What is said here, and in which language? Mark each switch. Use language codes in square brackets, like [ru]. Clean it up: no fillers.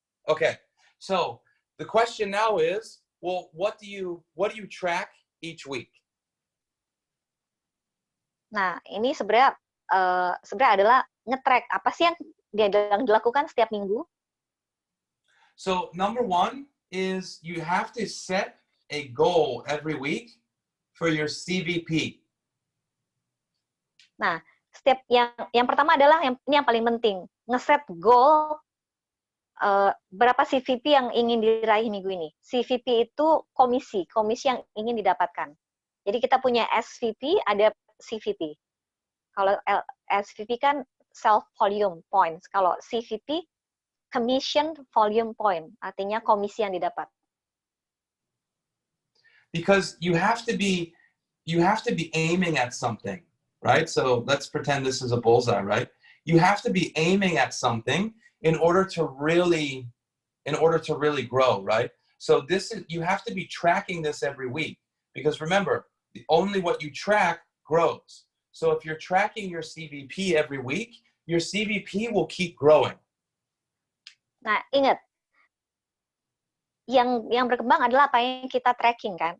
[en] Okay, so the question now is, well, what do you track each week? [id] Nah, ini sebenarnya adalah nge-track apa sih yang dilakukan setiap minggu. [en] So number one is you have to set a goal every week for your CVP. [id] Nah, setiap yang pertama adalah ini yang paling penting, nge-set goal berapa CVP yang ingin diraih minggu ini. CVP itu komisi yang ingin didapatkan. Jadi kita punya SVP, ada CVP. Kalau SVP kan [en] self volume points. [id] Kalau CVP [en] commission volume point, [id] artinya komisi yang didapat. [en] Because you have to be aiming at something, right? So let's pretend this is a bullseye, right? You have to be aiming at something in order to really grow, right? So you have to be tracking this every week, because remember, only what you track grows. So if you're tracking your CVP every week, your CVP will keep growing. [id] Nah, ingat, yang berkembang adalah apa yang kita tracking kan.